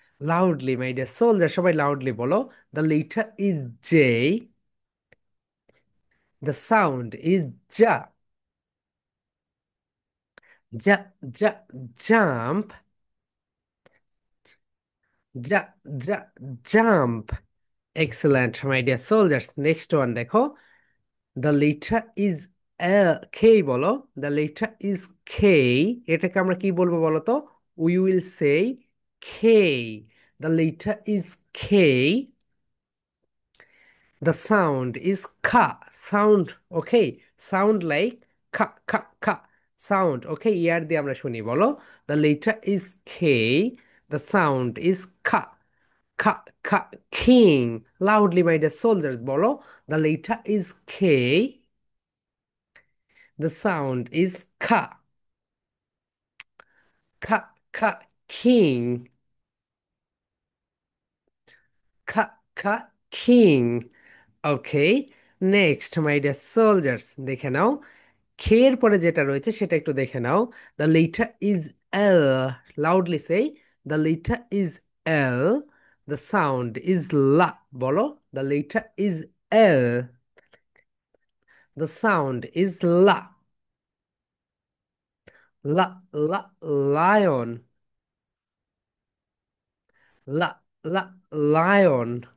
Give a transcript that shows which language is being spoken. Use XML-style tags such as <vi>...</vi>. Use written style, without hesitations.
<en>Loudly my dear soldier সবাই loudly বলো, the letter is J, the sound is ja, ja, ja, jump, ja, ja, jump. Excellent, my dear soldiers. Next one দেখো, the letter is L, K বলো, the letter is K।</en> <bn>এটাকে আমরা কি বলবো বলো তো?</bn> <en>We will say K, the letter is K, the sound is ka. Sound, okay? Sound like ka, ka, ka. Sound, okay? Ear</en> <bn>দিয়ে আমরা শুনি,</bn> <en>বলো the letter is K, the sound is ka, ka, ka, king. Loudly, my dear soldiers, বলো the letter is K, the sound is ka, ka, ka, king, ka, ka, king. Okay, next my dear soldiers</en> <bn>দেখে নাও, খের পরে যেটা রয়েছে সেটা একটু দেখে নাও।</bn> <en>The letter is L, loudly say the letter is L, the sound is la, বলো the letter is L, the sound is la, la, la, lion, la, la, lion.</en>